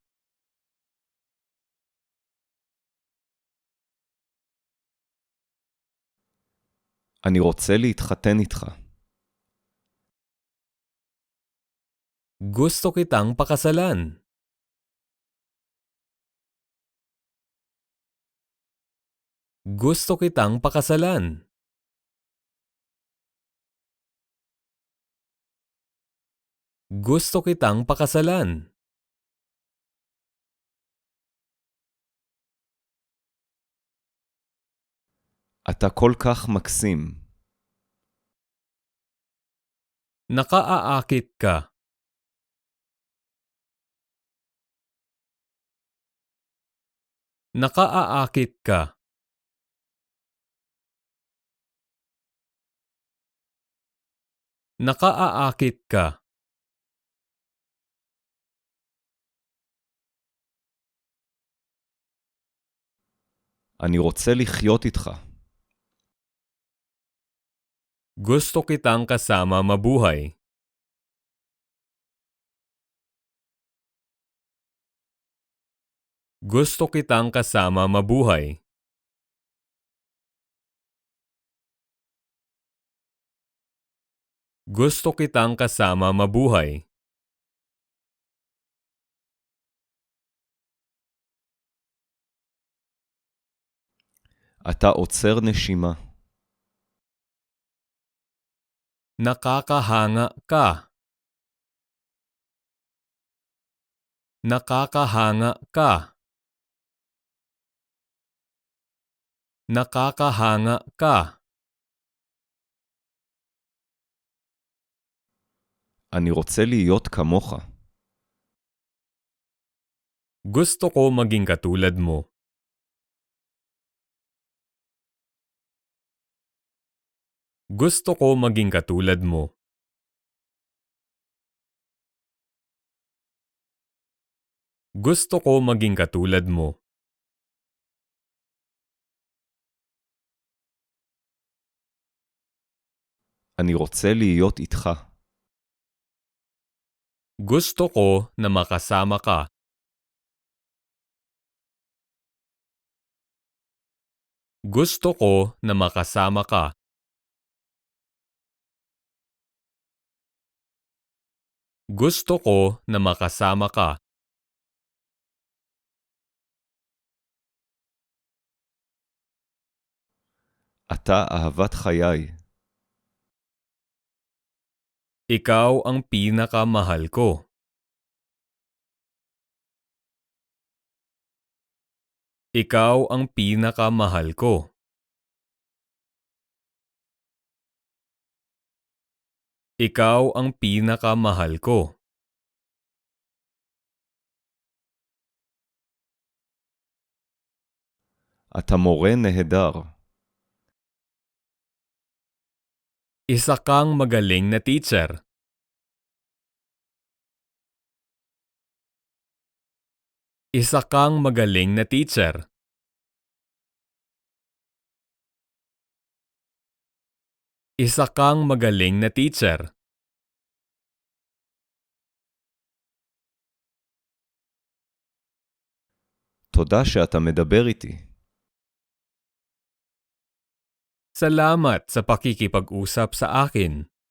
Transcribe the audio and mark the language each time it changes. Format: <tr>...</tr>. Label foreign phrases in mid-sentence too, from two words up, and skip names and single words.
<he>אני רוצה להתחתן איתך.</he> <tl>Gusto kitang pakasalan. Gusto kitang pakasalan. Gusto kitang pakasalan.</tl> <he>אתה כל כך מקסים.</he> <tl>Nakaaakit ka. Nakaaakit ka. Nakaaakit ka.</tl> <he>אני רוצה לחיות איתך.</he> <tl>Gusto kitang kasama mabuhay. Gusto kitang kasama mabuhay. Gusto kitang kasama mabuhay.</tl> <he>אתה עוצר נשימה.</he> <tl>Nakakahanga ka. Nakakahanga ka. Nakakahanga ka.</tl> <he>אני רוצה להיות כמוך.</he> <tl>Gusto ko maging katulad mo. Gusto ko maging katulad mo. Gusto ko maging katulad mo.</tl> <he>אני רוצה להיות איתך.</he> <tl>Gusto ko na makasama ka. Gusto ko na makasama ka. Gusto ko na makasama ka.</tl> <he>אתה אהבת חיי.</he> <tl>Ikaw ang pinakamahal ko. Ikaw ang pinakamahal ko. Ikaw ang pinakamahal ko.</tl> <he>אתה מורה נהדר.</he> <tl>Isa kang magaling na teacher. Isa kang magaling na teacher. Isa kang magaling na teacher.</tl> <he>תודה שאתה מדבר איתי.</he> <tl>Salamat sa pakikipag-usap sa akin.</tl>